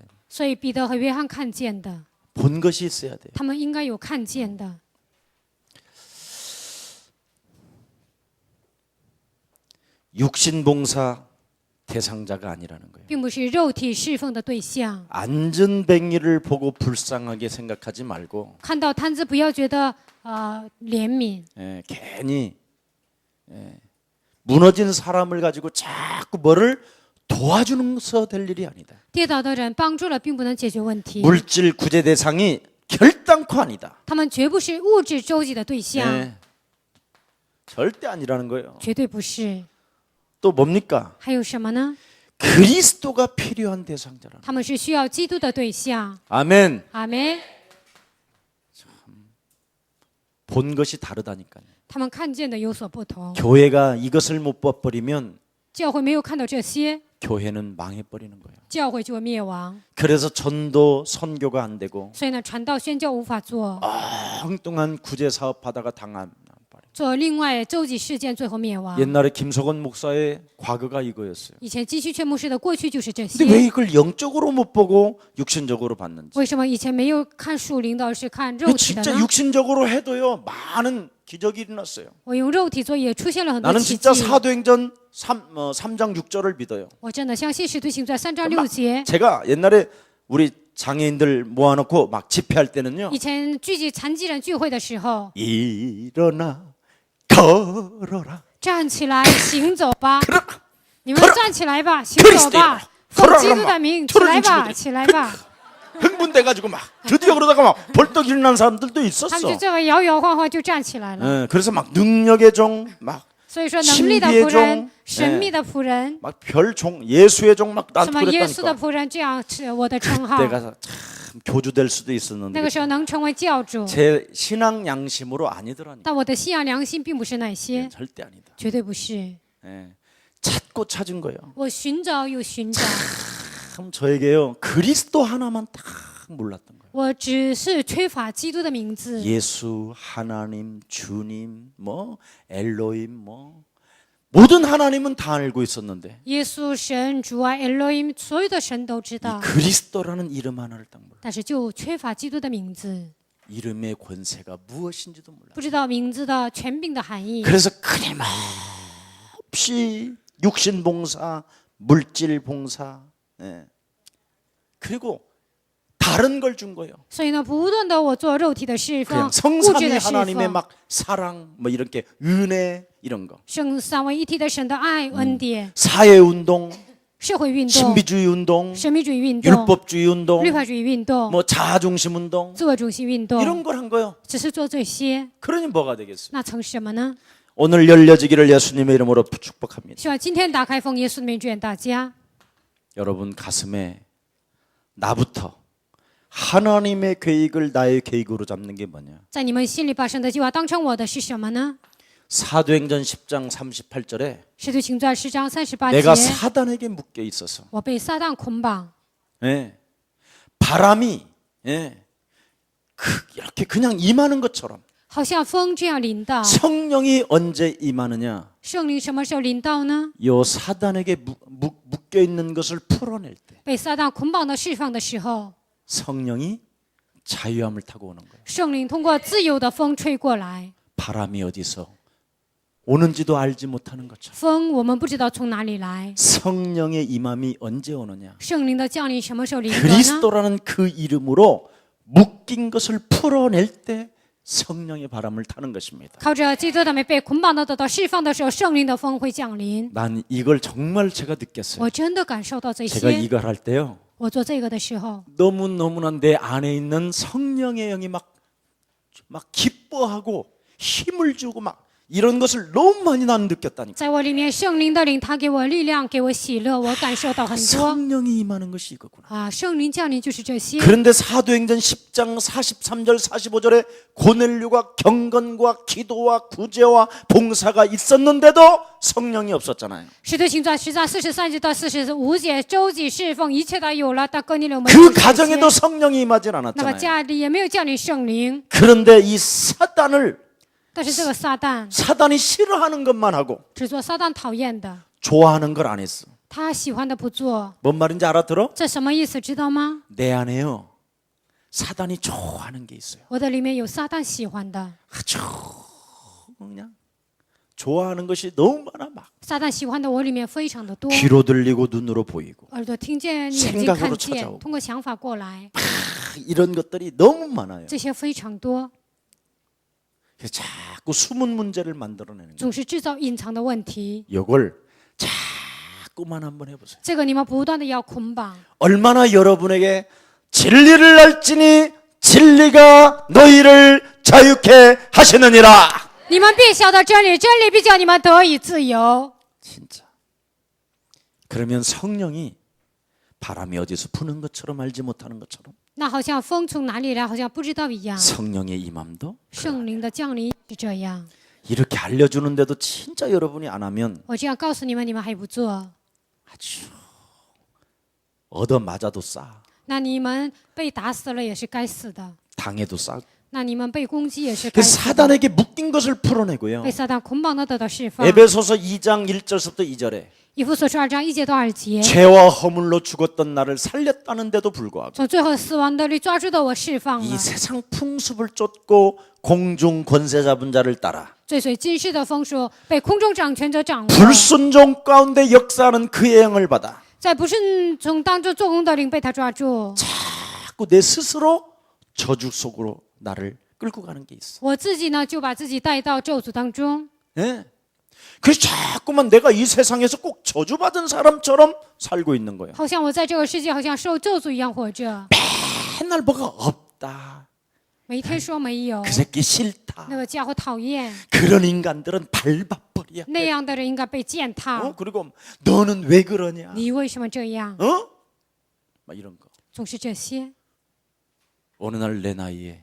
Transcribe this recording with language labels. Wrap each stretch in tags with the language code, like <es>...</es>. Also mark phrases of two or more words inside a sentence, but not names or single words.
<zh>所以彼得和约翰看见的，</zh> <ko>본 것이 있어야 돼요.</ko> <zh>他们应该有看见的。</zh> <ko>육신봉사 대상자가 아니라는 거예요.</ko> <zh>并不是肉体侍奉的对象。</zh> <ko>안전뱅이를 보고 불쌍하게 생각하지 말고</ko> <zh>看到摊子不要觉得怜悯，</zh> <ko>괜히 무너진 사람을 가지고 자꾸 뭐를 도와주면서 될 일이 아니다.</ko> <zh>跌倒的人帮助了并不能解决问题，</zh> <ko>물질 구제 대상이 결단코 아니다.</ko> <zh>他们绝不是物质周济的对象，</zh> <ko>절대 아니라는 거예요.</ko> <zh>绝对不是。</zh> <ko>또 뭡니까?</ko> <zh>还有什么呢？</zh> <ko>그리스도가 필요한 대상자라는.</ko> <zh>他们是需要基督的对象。</zh> <ko>아멘.</ko> <zh>阿门。</zh> <ko>본 것이 다르다니까요.</ko> <zh>他们看见的有所不同，</zh> <ko>교회가 이것을 못 봐버리면</ko> <zh>教会没有看到这些，</zh> <ko>교회는 망해버리는 거예요.</ko> <zh>教会就会灭亡。</zh> <ko>그래서 전도 선교가 안 되고</ko> <zh>所以呢，传道宣教无法做，</zh> <ko>엉뚱한 구제 사업하다가 당한.</ko> <zh>做另外周济事件，最后灭亡。</zh> <ko>옛날에 김석원 목사의 과거가 이거였어요.</ko> <zh>以前金希劝牧师的过去就是这</zh> <ko>근데 왜</ko> <zh>些，</zh> <ko>이걸 영적으로 못 보고 육신적으로 봤는지.</ko> <zh>为什么以前没有看属灵的，而是看肉体的</zh> <ko>진짜</ko> <zh>呢？</zh> <ko>육신적으로 해도요 많은 기적이 일어났어요.</ko> <zh>我用肉体做也出现了很多</zh> <ko>나는</ko> <zh>奇</zh> <ko>진짜</ko> <zh>迹。</zh> <ko>사도행전 3장 6절을 믿어요.</ko> <zh>我真的相信使徒行传3章6节。</zh> <ko>제가 옛날에 우리 장애인들 모아놓고 막 집회할 때는요.</ko> <zh>以前聚集残疾人聚会的时候，</zh> <ko>일어나 걸어라.</ko> <zh>站起来行走吧，</zh> <ko>걸어라.</ko> <zh>你们站起来吧，行走吧，奉基督的名起来吧，起来吧。</zh> <ko>흥분돼가지고 막 드디어 그러다가 막 벌떡 일어난 사람들도</ko> <zh>他们</zh> <ko>있었어.</ko> <zh>就这么摇摇晃晃就站起来了。</zh> <ko>예, 그래서 막 능력의 종, 막</ko> <zh>所以说，能力的仆</zh> <ko>신비의</ko> <zh>人</zh> <ko>종 、</ko> <zh>神秘的仆人，</zh> <ko>막 별종, 예수의 종 막</ko> <zh>什</zh> <ko>나한테</ko> <zh>么耶稣的</zh> <ko>그랬다니까.</ko> <zh>仆人，这样是我的称号。</zh> <ko>내가 참 교주될 수도</ko> <zh>那</zh> <ko>있었는데</ko> <zh>个时候能成为教主，</zh> <ko>제 신앙 양심으로 아니더라니.</ko> <zh>但我的信仰良心并不是那些，</zh> <ko>절대 아니다.</ko> <zh>绝对不是。</zh> <ko>예, 찾고 찾은 거예요.</ko> <zh>我寻找又寻找，</zh> <ko>참 저에게요 그리스도 하나만 딱 몰랐던 거예요.</ko> <zh>我只是缺乏基督的名字。</zh> <ko>예수, 하나님, 주님, 뭐 엘로힘, 뭐 모든 하나님은 다 알고 있었는데</ko> <zh>耶稣、神、主啊、Elohim，所有的神都知</zh> <ko>이</ko> <zh>道，</zh> <ko>그리스도라는 이름 하나를 딱 몰라.</ko> <zh>但是就缺乏基督的名字，</zh> <ko>이름의 권세가 무엇인지도 몰라.</ko> <zh>不知道名字的权柄的含义。</zh> <ko>그래서 끊임없이 육신 봉사, 물질 봉사, 예. 그리고 다른 걸 준 거예요.</ko> <zh>所以呢，不断的我做肉体的侍</zh> <ko>그냥</ko> <zh>奉，物质</zh> <ko>성삼위</ko> <zh>的侍</zh> <ko>하나님의</ko> <zh>奉，</zh> <ko>막 사랑, 뭐 이렇게 은혜 이런 거,</ko> <zh>圣三位一体的神的爱、恩典、</zh> <ko>사회 운동,</ko> <zh>社会运动、</zh> <ko>신비주의 운동,</ko> <zh>神秘主义运动、</zh> <ko>율법주의 운동,</ko> <zh>律法主义运动、</zh> <ko>뭐 자아중심 운동</ko> <zh>自我中心运动，</zh> <ko>이런 걸 한 거예요.</ko> <zh>只是做这些，</zh> <ko>그러니 뭐가 되겠어요?</ko> <zh>那成什么呢？</zh> <ko>오늘 열려지기를 예수님의 이름으로 축복합니다.</ko> <zh>希望今天打开奉耶稣的名，祝愿大家</zh> <ko>여러분 가슴에 나부터 하나님의 계획을 나의 계획으로 잡는 게 뭐냐?</ko> <zh>在你们心里把神的计划当成我的是什么呢？</zh> <ko>사도행전 10장 38절에</ko> <zh>使徒行传10章38</zh> <ko>내가</ko> <zh>节，</zh> <ko>사단에게 묶여 있어서</ko> <zh>我被撒旦捆绑，</zh> <ko>예, 바람이 예, 이렇게 그냥 임하는 것처럼</ko> <zh>好像风这样临到。</zh> <ko>성령이 언제 임하느냐?</ko> <zh>圣灵什么时候临到呢？</zh> <ko>요 사단에게 묶여 있는 것을 풀어낼 때</ko> <zh>被撒旦捆绑的释放的时候，</zh> <ko>성령이 자유함을 타고 오는 거예요.</ko> <zh>圣灵通过自由的风吹过来，</zh> <ko>바람이 어디서 오는지도 알지 못하는 것처럼</ko> <zh>风我们不知道从哪里来，</zh> <ko>성령의 임함이 언제 오느냐?</ko> <zh>圣灵的降临什么时候临到呢？</zh> <ko>그리스도라는 그 이름으로 묶인 것을 풀어낼 때 성령의 바람을 타는 것입니다.</ko> <zh>靠着基督的名被捆绑的得到释放的时候，圣灵的风会降临。</zh> <ko>난 이걸 정말 제가 느꼈어요.</ko> <zh>我真的感受到这</zh> <ko>제가</ko> <zh>些。</zh> <ko>이걸 할 때요.</ko> <zh>我做这个的时候，</zh> <ko>너무너무나 내 안에 있는 성령의 영이 막 기뻐하고 힘을 주고 막 이런 것을 너무 많이 나는 느꼈다니까.</ko> <zh>在我里面，圣灵的灵，他给我力量，给我喜乐，我感受到很多</zh> <ko>성령이 임하는 것이 이거구나.</ko> <zh>啊！圣灵降临就是这些。</zh> <ko>그런데 사도행전 10장 43절 45절에 고넬료가 경건과 기도와 구제와 봉사가 있었는데도 성령이 없었잖아요.</ko> <zh>使徒行传10章43节到45节，周济侍奉一切都有了，但哥尼流没</zh> <ko>그</ko> <zh>有这些。</zh> <ko>가정에도 성령이 임하진</ko> <zh>那么</zh> <ko>않았잖아요.</ko> <zh>家里也没有降临圣灵，</zh> <ko>그런데 이 사단을</ko> <zh>但是这个撒旦</zh> <ko>사단이 싫어하는 것만 하고</ko> <zh>只做撒旦讨厌的，</zh> <ko>좋아하는 걸 안 했어.</ko> <zh>他喜欢的不做，</zh> <ko>뭔 말인지 알아들어?</ko> <zh>这什么意思？知道吗？</zh> <ko>내 안에요. 사단이 좋아하는 게 있어요.</ko> <zh>我的里面有撒旦喜欢的，</zh> <ko>아주 그냥 좋아하는 것이 너무 많아 막</ko> <zh>撒旦喜欢的我里面非常的多。</zh> <ko>귀로 들리고 눈으로 보이고</ko> <zh>耳朵听见，眼睛</zh> <ko>생각으로</ko> <zh>看</zh> <ko>찾아오고</ko> <zh>见，通过想法过来，</zh> <ko>이런 것들이 너무 많아요.</ko> <zh>这些非常多，</zh> <ko>그래서 자꾸 숨은 문제를 만들어내는 거예요.</ko> <zh>总是制造隐藏的问题。</zh> <ko>이걸 자꾸만 한번 해보세요.</ko> <zh>这个你们不断的要捆绑，</zh> <ko>얼마나 여러분에게 진리를 알지니 진리가 너희를 자유케 하시느니라.</ko> <zh>你们必晓得真理，真理必叫你们得以自由。</zh> <ko>진짜 그러면 성령이 바람이 어디서 부는 것처럼 알지 못하는 것처럼</ko> <zh>那好像风从哪里来，好像不知道一样。</zh> <ko>성령의 임함도</ko> <zh>圣灵的降临是这样。</zh> <ko>이렇게 알려주는데도 진짜 여러분이 안 하면</ko> <zh>我这样告诉你们，你们还不做，</zh> <ko>아주 얻어 맞아도 싸,</ko> <zh>那你们被打死了也是该死的，</zh> <ko>당해도 싸.</ko> <zh>那你们被攻击也是</zh> <ko>그</ko> <zh>该死的。</zh> <ko>사단에게 묶인 것을 풀어내고요.</ko> <zh>被撒旦捆绑的得到释放。</zh> <ko>에베소서 2장 1절부터 2절에</ko> <zh>以弗所书2章1节到2节，</zh> <ko>죄와 허물로 죽었던 나를 살렸다는데도 불구하고</ko> <zh>从最后死亡的里抓住的我释放</zh> <ko>이</ko> <zh>了，</zh> <ko>세상 풍습을 쫓고 공중 권세 잡은 자를 따라</ko> <zh>追随今世的风俗，被空中掌权者掌握，</zh> <ko>불순종 가운데 역사하는 그의 영을 받아</ko> <zh>在不顺从当中做工的灵被他抓住。</zh> <ko>자꾸 내 스스로 저주 속으로 나를 끌고 가는 게 있어.</ko> <zh>我自己呢，就把自己带到咒诅当中。</zh> <ko>예. 그래서 자꾸만 내가 이 세상에서 꼭 저주받은 사람처럼 살고 있는 거예요.</ko> <zh>好像我在这个世界好像受咒诅一样活着，</zh> <ko>맨날 뭐가 없다.</ko> <zh>每天说没有，</zh> <ko>그 새끼 싫다.</ko> <zh>那个家伙讨厌，</zh> <ko>그런 인간들은 밟아버려.</ko> <zh>那样的人应该被践踏。</zh> <ko>그리고 너는 왜 그러냐?</ko> <zh>你为什么这样？</zh> <ko>막 이런 거.</ko> <zh>总是这些。</zh> <ko>어느 날 내 나이에</ko>